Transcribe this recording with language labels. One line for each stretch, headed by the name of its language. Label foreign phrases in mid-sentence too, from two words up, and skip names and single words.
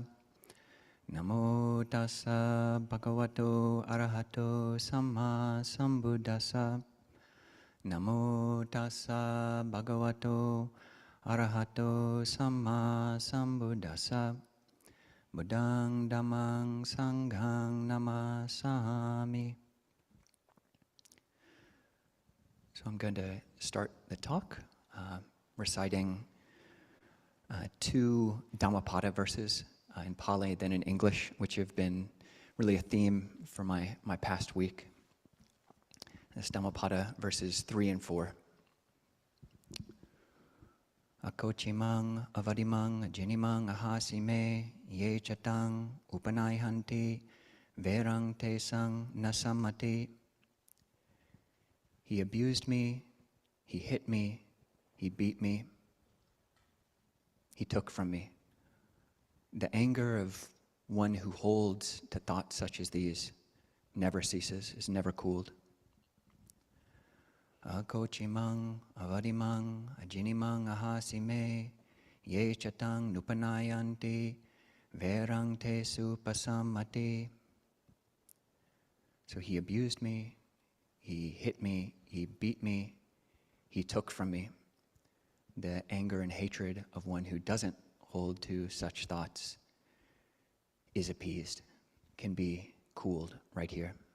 Pali: Namo tassa bhagavato arahato samma sambuddhassa. Namo tassa bhagavato arahato samma sambuddhassa. Buddhang dhammang sanghang namasami.
English: So I'm going to start the talk reciting 2 Dhammapada verses in Pali, then in English, which have been really a theme for my past week. This Dhammapada verses 3 and 4.
Pali: Akochimang avadimang jinimang ahasime ye chatang upanayhanti verang tesang nasamati.
English: He abused me, he hit me, he beat me, he took from me. The anger of one who holds to thoughts such as these never ceases, is never cooled.
Pali: Akochimang avadimang ajinimang ahasime ye chatang nupanayanti verang te supasamati.
English: So he abused me, he hit me, he beat me, he took from me. The anger and hatred of one who doesn't hold to such thoughts is appeased, can be cooled right here.